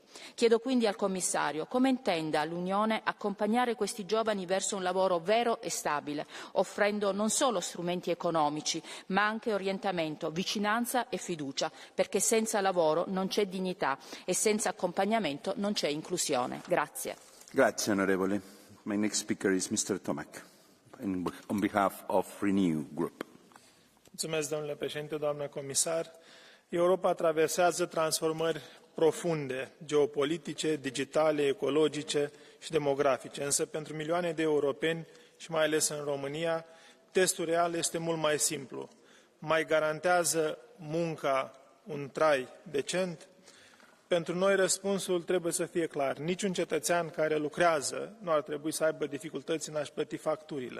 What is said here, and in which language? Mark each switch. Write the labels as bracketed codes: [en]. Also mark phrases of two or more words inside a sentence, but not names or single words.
[it] Chiedo quindi al Commissario come intenda l'Unione accompagnare questi giovani verso un lavoro vero e stabile, offrendo non solo strumenti economici, ma anche orientamento, vicinanza e fiducia, perché senza lavoro non c'è dignità e senza accompagnamento non c'è inclusione. Grazie. Grazie, onorevole. [en] My next speaker is Mr. Tomac, on behalf of Renew Group. [ro] Mulțumesc, domnule președinte, doamnă comisar. Europa traversează transformări profunde, geopolitice, digitale, ecologice și demografice. Însă pentru milioane de europeni și mai ales în România, testul real este mult mai simplu. Mai garantează munca un trai decent? Pentru noi răspunsul trebuie să fie clar. Niciun cetățean care lucrează nu ar trebui să aibă dificultăți în a-și plăti facturile.